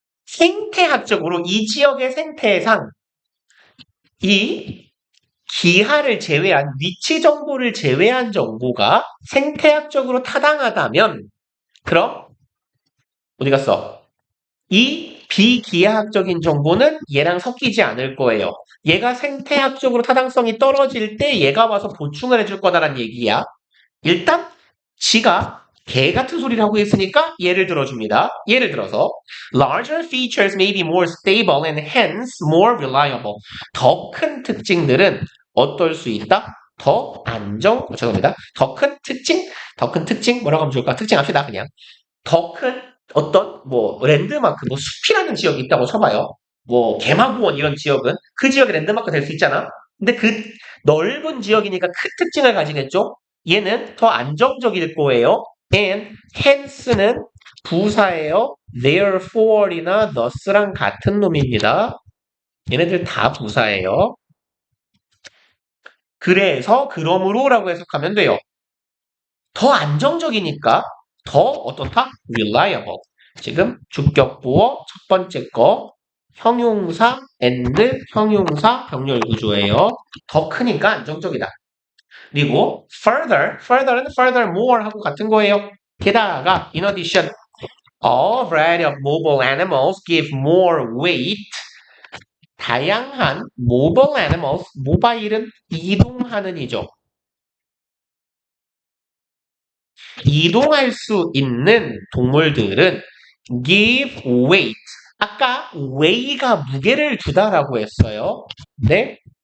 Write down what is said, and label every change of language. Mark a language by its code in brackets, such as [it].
[ko] 생태학적으로 이 지역의 생태상 이 기하를 제외한 위치 정보를 제외한 정보가 생태학적으로 타당하다면 그럼 어디 갔어? 이 비기하학적인 정보는 얘랑 섞이지 않을 거예요. 얘가 생태학적으로 타당성이 떨어질 때 얘가 와서 보충을 해줄 거다라는 얘기야. 일단 지가 개 같은 소리를 하고 있으니까 예를 들어줍니다. 예를 들어서 [en] larger features may be more stable and hence more reliable. [ko] 더 큰 특징들은 어떨 수 있다? 죄송합니다. 더 큰 특징 뭐라고 하면 좋을까? 특징 합시다 그냥. 더 큰 어떤 뭐 랜드마크, 뭐 숲이라는 지역이 있다고 쳐봐요. 뭐 개마고원 이런 지역은 그 지역의 랜드마크 될 수 있잖아. 근데 그 넓은 지역이니까 큰 특징을 가지겠죠. 얘는 더 안정적일 거예요. and hence는 부사예요. therefore이나 thus랑 같은 놈입니다. 얘네들 다 부사예요. 그래서 그러므로라고 해석하면 돼요. 더 안정적이니까 더 어떻다? [en] reliable. [ko] 지금 주격보어 첫 번째 거 형용사 and 형용사 병렬 구조예요. 더 크니까 안정적이다. 그리고 further는 furthermore 하고 같은 거예요. 게다가 [en] in addition, a variety of mobile animals give more weight. [ko] 다양한 [en] mobile animals, [ko] 모바일은 이동하는 이죠. 이동할 수 있는 동물들은 [en] give weight. [ko] 아까 weigh가 무게를 주다라고 했어요. 네?